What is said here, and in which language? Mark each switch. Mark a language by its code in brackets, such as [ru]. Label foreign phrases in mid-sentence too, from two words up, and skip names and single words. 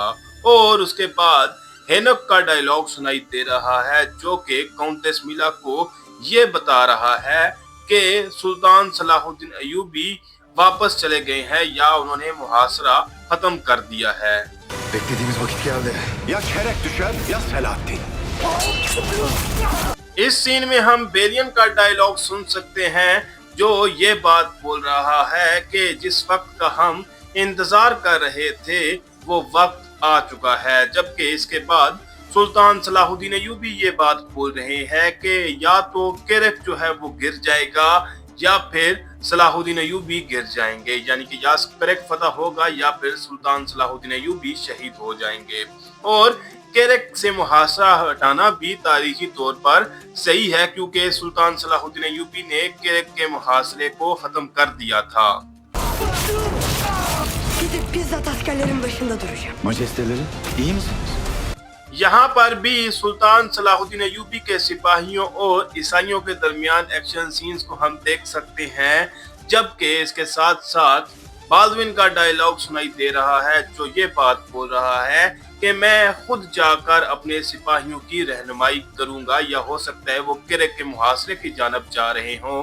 [ur] اور اس کے بعد ہینوک کا ڈائیلاگ سنائی دے رہا ہے جو کہ کاؤنٹیس میلا کو یہ بتا رہا ہے کہ سلطان صلاح الدین ایوبی واپس چلے گئے ہیں یا انہوں نے محاصرہ ختم کر دیا ہے. [tr] Beklediğimiz vakit geldi. Ya Kerek düşer ya Selahaddin. [ur] اس سین میں ہم بیلین کا ڈائیلاگ سن سکتے ہیں جو یہ بات بول رہا ہے کہ جس وقت کا ہم انتظار کر رہے تھے وہ وقت آ چکا ہے. جبکہ اس کے بعد سلطان صلاح الدین ایوبی یہ بات بول رہے ہیں کہ یا تو کیرک جو ہے وہ گر جائے گا یا پھر صلاح الدین ایوبی گر جائیں گے، یعنی کہ یا کیرک فتح ہوگا یا پھر سلطان صلاح الدین ایوبی شہید ہو جائیں گے. اور کیرک سے محاصرہ ہٹانا بھی تاریخی طور پر صحیح ہے کیونکہ سلطان صلاح الدین ایوبی نے کیرک کے محاصرے کو ختم کر دیا تھا. [tr] Gidip bizzat askerlerin başında duracağım. Majesteleri iyi misiniz? [ur] یہاں پر بھی سلطان صلاح الدین ایوبی کے سپاہیوں اور عیسائیوں کے درمیان [en] action scenes [ur] کو ہم دیکھ سکتے ہیں، جبکہ اس کے ساتھ ساتھ بالڈون کا ڈائیلاگ سنائی دے رہا ہے جو یہ بات بول رہا ہے کہ میں خود جا کر اپنے سپاہیوں کی رہنمائی کروں گا، یا ہو سکتا ہے وہ کرک کے محاصرے کی جانب جا رہے ہوں.